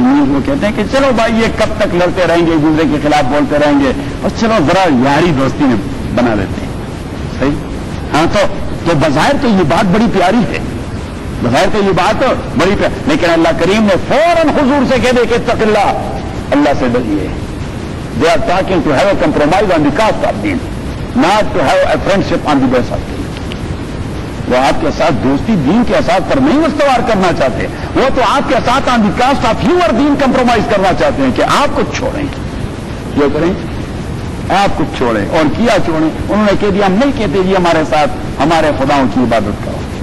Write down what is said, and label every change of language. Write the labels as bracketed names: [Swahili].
[Urdu] وہ کہتے ہیں کہ چلو بھائی یہ کب تک لڑتے رہیں گے, ایک دوسرے کے خلاف بولتے رہیں گے, اور چلو ذرا یاری دوستی میں بنا لیتے ہیں. صحیح. ہاں تو بظاہر تو یہ بات بڑی پیاری ہے, بظاہر تو یہ بات بڑی پیاری, لیکن اللہ کریم نے فوراً حضور سے کہہ دے کہ [Arabic] اتق اللہ, [Urdu] اللہ سے ڈریے. [English] They are talking to have a compromise on the cost of دین, not to have a friendship on the base of دین. [Urdu] وہ آپ کے ساتھ دوستی دین کے اساس پر نہیں استوار کرنا چاہتے, وہ تو آپ کے ساتھ [English] on the cost of your دین [Urdu] compromise کرنا چاہتے ہیں کہ آپ کچھ چھوڑیں. کیوں کریں؟ آپ کچھ چھوڑیں. اور کیا چھوڑیں؟ انہوں نے کہہ دیا ہم نہیں کہتے جی ہمارے ساتھ ہمارے خداؤں کی عبادت کرو.